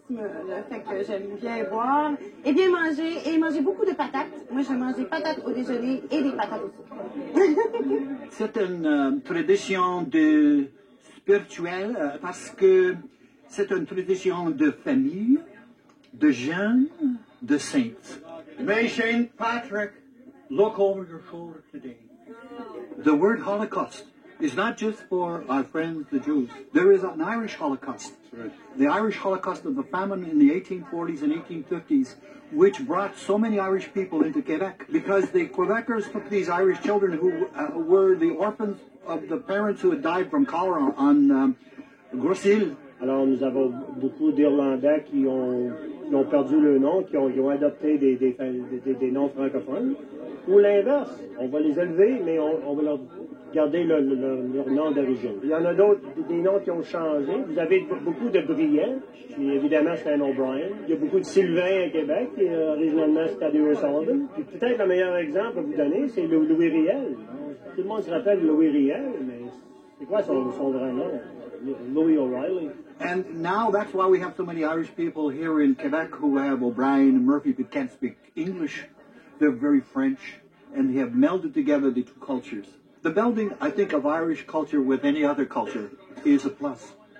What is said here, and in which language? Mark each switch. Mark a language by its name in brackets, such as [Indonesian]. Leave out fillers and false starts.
[French] Là, fait que j'aime bien boire et bien manger, et manger beaucoup de patates. Moi, je mange des patates au déjeuner et des patates au souper. C'est une tradition spirituelle parce que c'est une tradition de famille, de jeunes, de saints. [English] May Saint Patrick look over your shoulder today. The word Holocaust is not just for our friends, the Jews. There is an Irish Holocaust. The Irish Holocaust of the famine in the 1840s and 1850s, which brought so many Irish people into Quebec because the Quebecers took these Irish children who were the orphans of the parents who had died from cholera on Grosse-Île. [French] Alors, nous avons beaucoup d'Irlandais qui ont perdu le nom, qui ont adopté des noms francophones. Ou l'inverse, on va les élever, mais on va leur garder leur nom d'origine. Il y en a d'autres, des noms qui ont changé. Vous avez beaucoup de Briand, qui évidemment c'est un O'Brien. Il y a beaucoup de Sylvain à Québec, qui originalement c'était Adéo Sullivan. Puis peut-être le meilleur exemple à vous donner, c'est Louis Riel. Tout le monde se rappelle Louis Riel, mais c'est quoi son vrai nom? Louis O'Reilly. [English] And now that's why we have so many Irish people here in Quebec who have O'Brien and Murphy but can't speak English. They're very French, and they have melded together the two cultures. The melding, I think, of Irish culture with any other culture is a plus.